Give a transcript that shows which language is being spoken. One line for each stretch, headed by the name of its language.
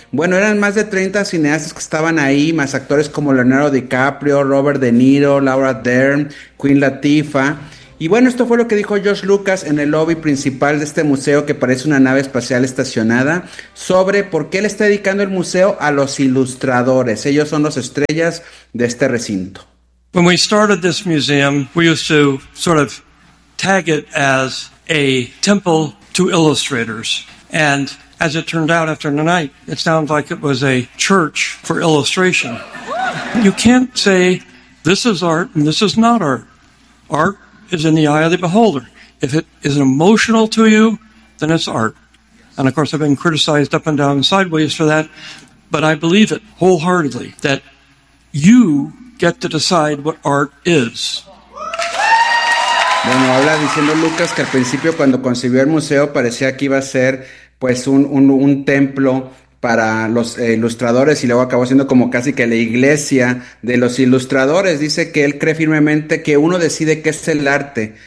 Spanish: Bueno, eran más de 30 cineastas que estaban ahí, más actores como Leonardo DiCaprio, Robert De Niro, Laura Dern, Queen Latifah. Y bueno, esto fue lo que dijo George Lucas en el lobby principal de este museo, que parece una nave espacial estacionada, sobre por qué le está dedicando el museo a los ilustradores. Ellos son los estrellas de este recinto.
English: When we started this museum, we used to sort of tag it as a temple to illustrators. And as it turned out after the night, it sounds like it was a church for illustration. You can't say this is art and this is not art. Art is in the eye of the beholder. If it is emotional to you, then it's art. And of course, I've been criticized up and down sideways for that, but I believe it wholeheartedly that you get to decide what art is.
Spanish: Bueno, habla diciendo Lucas que al principio cuando concibió el museo parecía que iba a ser pues un templo para los ilustradores y luego acabó siendo como casi que la iglesia de los ilustradores. Dice que él cree firmemente que uno decide qué es el arte.